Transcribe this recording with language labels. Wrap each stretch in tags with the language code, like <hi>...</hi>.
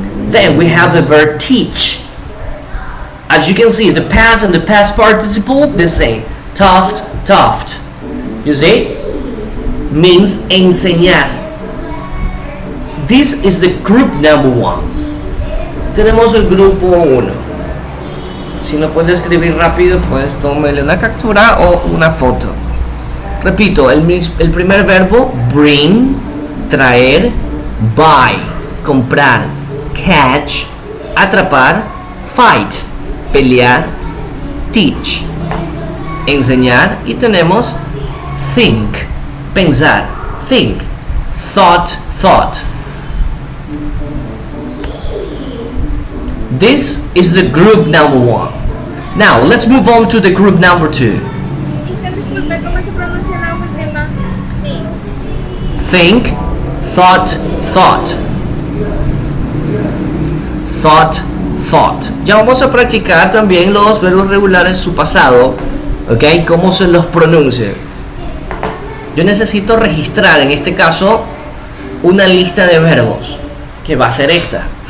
<en>Then we have the verb teach. As you can see, the past and the past participle, the same. Taught, taught. You see? Means enseñar. This is the group number 1.</en> <es>Tenemos el grupo 1. Si no puede escribir rápido, pues tómele una captura o una foto. Repito, el primer verbo, bring, traer, buy, comprar, catch, atrapar, fight, pelear, teach, enseñar, y tenemos think, pensar, think, thought, thought.</es> <en>This is the group number 1. Now, let's move on to the group number 2.</en> <es>Disculpe, ¿cómo se pronuncia la última?</es> <en>Think, thought, thought. Thought, thought.</en> <es>Ya vamos a practicar también los verbos regulares en su pasado, ¿ok? Cómo se los pronuncia. Yo necesito registrar, en este caso, una lista de verbos, que va a ser esta.</es>